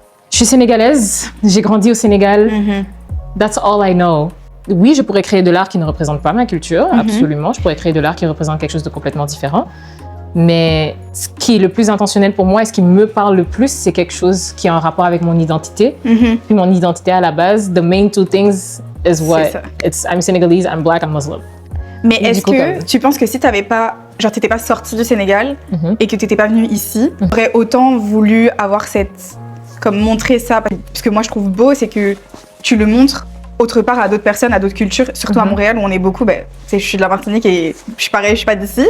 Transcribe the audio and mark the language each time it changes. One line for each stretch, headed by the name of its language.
French: Je suis sénégalaise, j'ai grandi au Sénégal.
English: That's all I know.
French: Oui, je pourrais créer de l'art qui ne représente pas ma culture, absolument. Je pourrais créer de l'art qui représente quelque chose de complètement différent. Mais ce qui est le plus intentionnel pour moi et ce qui me parle le plus, c'est quelque chose qui est en rapport avec mon identité. Puis mon identité à la base,
English: the main two things is what? It's I'm Senegalese, I'm black, I'm Muslim.
French: Mais est-ce que tu penses que si t'avais pas, genre t'étais pas sortie du Sénégal et que t'étais pas venue ici, t'aurais autant voulu avoir comme montrer ça? Parce que moi je trouve beau, c'est que tu le montres autre part à d'autres personnes, à d'autres cultures, surtout à Montréal où on est beaucoup, je suis de la Martinique et je suis pareil, je suis pas d'ici.